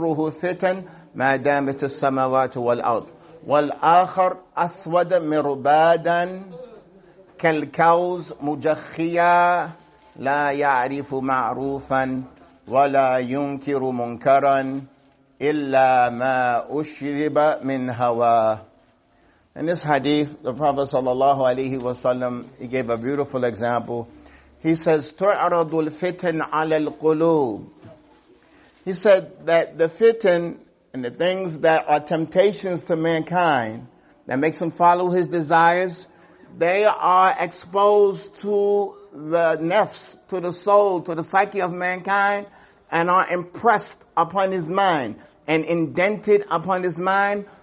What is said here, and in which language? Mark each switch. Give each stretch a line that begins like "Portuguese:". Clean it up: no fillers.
Arabic: فتن ما دامت السماوات والأرض والآخر أسود مربادا كالكوز مجخيا لا يعرف معروفا ولا ينكر منكرا إلا ما أشرب من هواه.
English: In this hadith, the Prophet sallallahu alaihi wasallam, he gave a beautiful example. He says,
Arabic: تُعْرَضُ الْفِتَنْ عَلَى الْقُلُوبِ.
English: He said that the fitan and the things that are temptations to mankind, that makes them follow his desires, they are exposed to the nafs, to the soul, to the psyche of mankind, and are impressed upon his mind and indented upon his mind.